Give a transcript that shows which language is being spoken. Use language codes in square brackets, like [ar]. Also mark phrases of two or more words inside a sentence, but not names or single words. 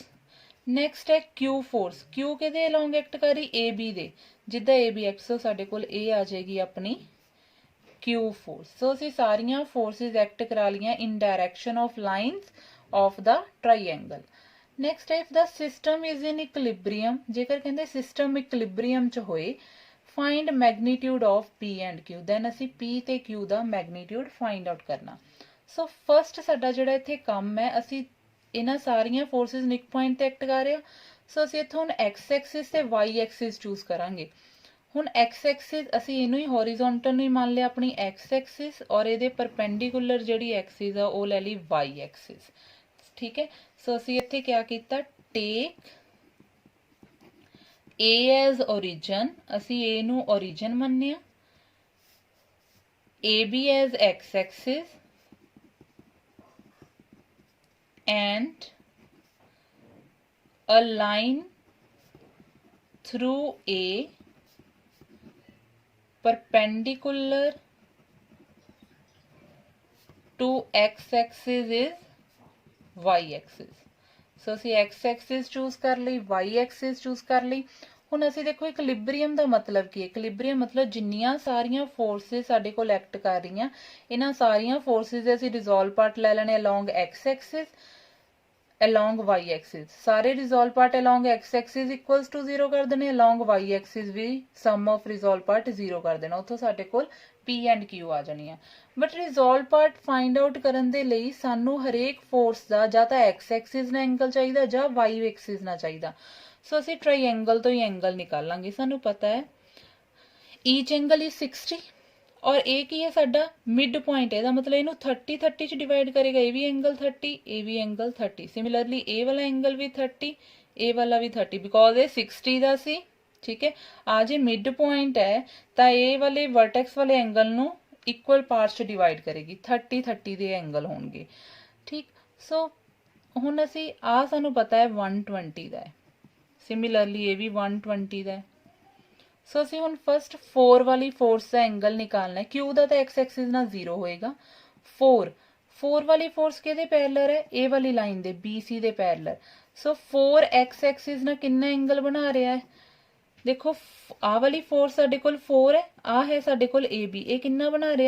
[pa] ਨੈਕਸਟ ਹੈ Q ਫੋਰਸ। Q ਕਿਹਦੇ ਅਲੋਂਗ ਐਕਟ ਕਰ ਰਹੀ, AB ਦੇ, ਜਿੱਦਾਂ AB ਐਕਟ, ਸੋ ਸਾਡੇ ਕੋਲ ਇਹ ਆ ਜਾਏਗੀ ਆਪਣੀ Q ਫੋਰਸ। ਸੋ ਅਸੀਂ ਸਾਰੀਆਂ ਫੋਰਸਿਸ ਐਕਟ ਕਰਾ ਲਈਆਂ [en] in direction of lines of the triangle. ਨੈਕਸਟ ਹੈ if the system is in equilibrium. [pa] ਜੇਕਰ ਕਹਿੰਦੇ ਸਿਸਟਮ ਇਕੁਲਿਬਰੀਅਮ ਚ ਹੋਏ, [en] find magnitude of P and Q. [pa] ਦੈਨ ਅਸੀ P ਤੇ Q ਦਾ ਮੈਗਨੀਟਿਊਡ [en] find out [pa] ਕਰਨਾ। ਸੋ ਫਰਸਟ ਸਾਡਾ ਜਿਹੜਾ ਇੱਥੇ ਕੰਮ ਹੈ, ਅਸੀਂ ਇਹਨਾਂ ਸਾਰੀਆਂ ਫੋਰਸਿਸ ਨੂੰ ਇੱਕ ਪੁਆਇੰਟ ਤੇ ਐਕਟ ਕਰ ਰਹੇ ਹਾਂ। ਸੋ ਅਸੀਂ ਇੱਥੋਂ ਹੁਣ x ਐਕਸਿਸ ਤੇ y ਐਕਸਿਸ ਚੂਜ਼ ਕਰਾਂਗੇ। ਹੁਣ x ਐਕਸਿਸ ਅਸੀਂ ਇਹਨੂੰ ਹੀ ਹੌਰੀਜ਼ੌਂਟਲ ਨੂੰ ਹੀ ਮੰਨ ਲਿਆ ਆਪਣੀ x ਐਕਸਿਸ ਔਰ ਇਹਦੇ ਪਰਪੈਂਡੀਕੂਲਰ ਜਿਹੜੀ ਐਕਸਿਸ ਆ ਉਹ ਲੈ ਲਈ y ਐਕਸਿਸ, ਠੀਕ ਹੈ। ਸੋ ਅਸੀਂ ਇੱਥੇ ਕੀ ਕੀਤਾ, [en] take A as origin, [pa] ਅਸੀਂ A ਨੂੰ origin ਮੰਨਿਆ, [en] AB as x axis and a line through A perpendicular to x axis is y axis। [pa] ਸੋ ਅਸੀਂ x ਐਕਸਿਸ ਚੂਜ਼ ਕਰ ਲਈ, y ਐਕਸਿਸ ਚੂਜ਼ ਕਰ ਲਈ ਹੁਣ ਅਸੀਂ ਦੇਖੋ ਇਕਲਿਬਰੀਅਮ ਦਾ ਮਤਲਬ ਕੀ ਹੈ। ਇਕਲਿਬਰੀਅਮ ਮਤਲਬ ਜਿੰਨੀਆਂ ਸਾਰੀਆਂ ਫੋਰਸਿਸ ਸਾਡੇ ਕੋਲ ਐਕਟ ਕਰ ਰਹੀਆਂ, ਇਹਨਾਂ ਸਾਰੀਆਂ ਫੋਰਸਿਸ ਦੇ ਅਸੀਂ [en] resolve part [pa] ਲੈ ਲੈਣੇ [en] along x axis, along y axis, [pa] ਸਾਰੇ [en] resolve part along x axis equals to 0 [pa] ਕਰ ਦੇਣੇ, [en] along y axis [pa] ਵੀ [en] sum of resolve part 0 [pa] ਕਰ ਦੇਣਾ, ਉੱਥੋਂ ਸਾਡੇ ਕੋਲ P and Q ਆ ਜਾਣੀ ਆ। ਬਟ [en] resolve part find out [pa] ਕਰਨ ਦੇ ਲਈ ਸਾਨੂੰ ਹਰੇਕ ਫੋਰਸ ਦਾ ਜਾਂ ਤਾਂ [en] x axis [pa] ਨਾਲ ਐਂਗਲ ਚਾਹੀਦਾ ਜਾਂ [en] y axis [pa] ਨਾਲ ਚਾਹੀਦਾ। ਸੋ ਅਸੀਂ ਟ੍ਰਾਈਐਂਗਲ ਤੋਂ ਹੀ ਐਂਗਲ ਨਿਕਾਲਾਂਗੇ। ਸਾਨੂੰ ਪਤਾ ਹੈ [en] each angle is 60 [pa] ਔਰ ਏ ਕੀ ਹੈ ਸਾਡਾ [en] mid point [pa] ਹੈ, ਮਤਲਬ ਇਨੂ 30 30 ਚ ਡਿਵਾਈਡ ਕਰੇਗਾ, ਏ ਭੀ ਐਂਗਲ 30, ਏ ਭੀ ਐਂਗਲ 30, ਸਿਮਿਲਰਲੀ ਏ ਵਾਲਾ ਐਂਗਲ ਭੀ 30, ਏ ਵਾਲਾ ਭੀ 30, ਬਿਕੌਜ਼ ਯੇ 60 ਦਾ ਸੀ। ਠੀਕ ਹੈ, ਆ ਜੇ [en] mid point [pa] ਹੈ ਤੋ ਏ ਵਾਲੇ ਵਰਟੈਕਸ ਵਾਲੇ ਐਂਗਲ ਨੂ [en] equal parts [pa] ਚ ਡਿਵਾਈਡ ਕਰੇਗੀ, 30 30 ਦੇ ਐਂਗਲ ਹੋਣਗੇ। ਠੀਕ, ਸੋ ਹੁਣ ਅਸੀ ਆ ਸਾਨੂ ਪਤਾ ਹੈ 120 ਦਾ ਹੈ, ਸਿਮਿਲਰਲੀ ਯੇ ਭੀ 120 ਦਾ ਹੈ, सिमिलरली ये भी 120 दा है। सो ਅਸੀਂ ਹੁਣ ਫਸਟ 4 ਵਾਲੀ ਫੋਰਸ ਦਾ ਐਂਗਲ ਨਿਕਾਲਣਾ ਹੈ। Q ਦਾ ਤਾਂ x ਐਕਸਿਸ ਨਾਲ 0 ਹੋਏਗਾ। 4 ਵਾਲੀ ਫੋਰਸ ਕਿਹਦੇ ਪੈਰਲਲ ਹੈ? ਇਹ ਵਾਲੀ ਲਾਈਨ ਦੇ BC ਦੇ ਪੈਰਲਲ। ਸੋ 4 x ਐਕਸਿਸ ਨਾਲ ਕਿੰਨਾ ਐਂਗਲ ਬਣਾ ਰਿਹਾ ਹੈ? ਦੇਖੋ ਆਹ ਵਾਲੀ ਫੋਰਸ ਸਾਡੇ ਕੋਲ 4 ਹੈ, ਆਹ ਹੈ ਸਾਡੇ ਕੋਲ AB, ਇਹ ਕਿੰਨਾ ਬਣਾ ਰਿਹਾ?